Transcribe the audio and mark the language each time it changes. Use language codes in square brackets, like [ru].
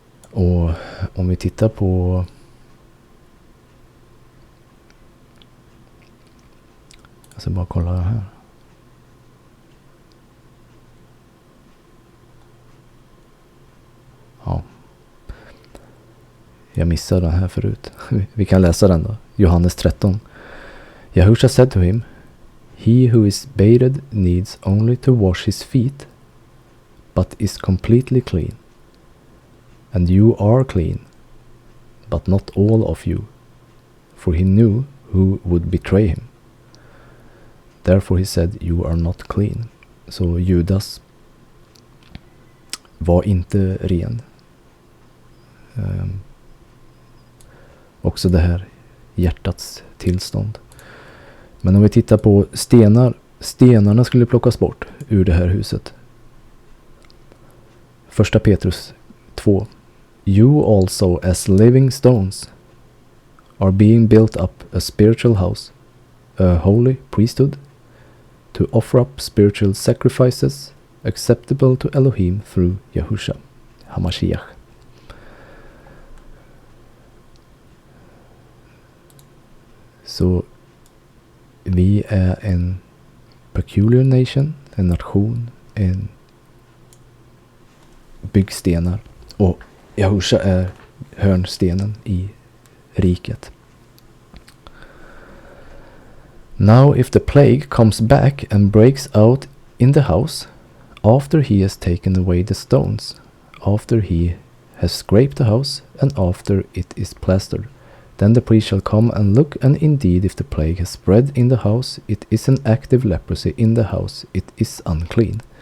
[sv] Och om vi tittar på jag ska bara kolla här. Ja. Jag missade den här förut. Vi kan läsa den då. Johannes 13. [en] Yahusha said to him, He who is bathed needs only to wash his feet, but is completely clean. And you are clean, but not all of you. For he knew who would betray him. Therefore he said, You are not clean. [sv] Så Judas var inte ren. Också det här hjärtats tillstånd. Men om vi tittar på stenarna skulle plockas bort ur det här huset. Första Petrus 2. [en] You also as living stones are being built up a spiritual house, a holy priesthood, to offer up spiritual sacrifices acceptable to Elohim through Yahusha HaMashiach. [sv] Så vi är en peculiar nation, en nation, en byggstenar, och Yahusha är hörnstenen i riket. [en] Now if the plague comes back and breaks out in the house, after he has taken away the stones, after he has scraped the house, and after it is plastered, then the priest shall come and look, and indeed if the plague has spread in the house, it is an active leprosy in the house, it is unclean.